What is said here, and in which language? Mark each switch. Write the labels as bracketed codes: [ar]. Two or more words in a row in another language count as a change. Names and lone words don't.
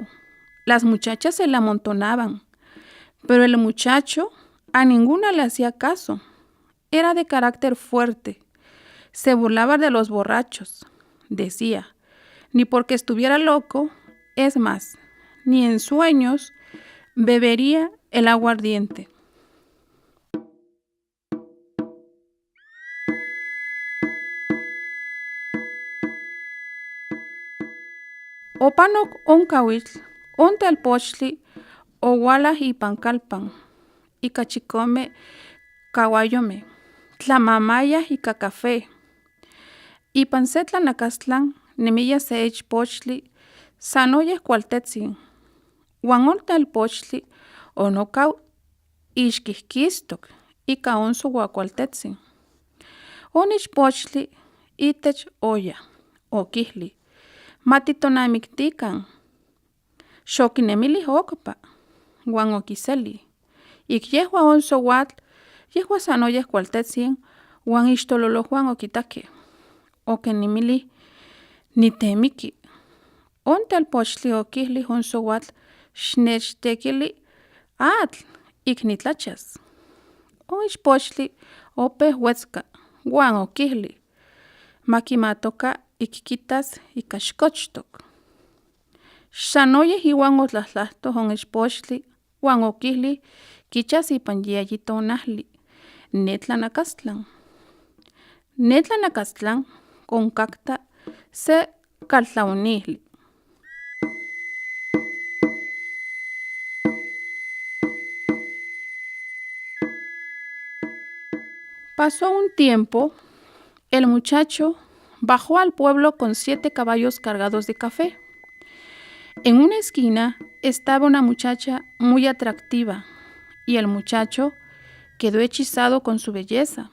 [es] Las muchachas se le amontonaban, pero el muchacho a ninguna le hacía caso. Era de carácter fuerte. Se burlaba de los borrachos. Decía, ni porque estuviera loco, es más, ni en sueños bebería el agua ardiente. [nah] Opanok onkawitl, ontelpochtli, owala ipan kalpan, ika chikome kawayome, tlamamaya ika café. Ipan se tlanakastlan nemiya se ichpochtli, sanoyeh kualtetsin. Uan on telpochtli onokaw ixkihkistok ika on souakualtetsin. On ichpochtli itech olla, okihli, matitonamiktikan. Xokinemilih okpa, uan okiseli. Ik yehua on souatl, yehua sanoyeh kualtetsin, uan ixtololohuan okitakeh. Okinimilih, nitemiki. On telpochtli okihlih on souatl, xnechtekili atl, ik nitlachas. On ichpochtli opeh wetzka, uan okihlih, makimatoka ik kitas ika xkochtok. Sanoyeh iwan otlatlahtoh on ichpochtli, uan okihlih kichas ipan yeyi tonahli, ne tlanakastlan. Ne tlanakastlan onkakta se kaltlaonihli. [es] Pasó un tiempo, el muchacho bajó al pueblo con 7 caballos cargados de café. En una esquina estaba una muchacha muy atractiva y el muchacho quedó hechizado con su belleza.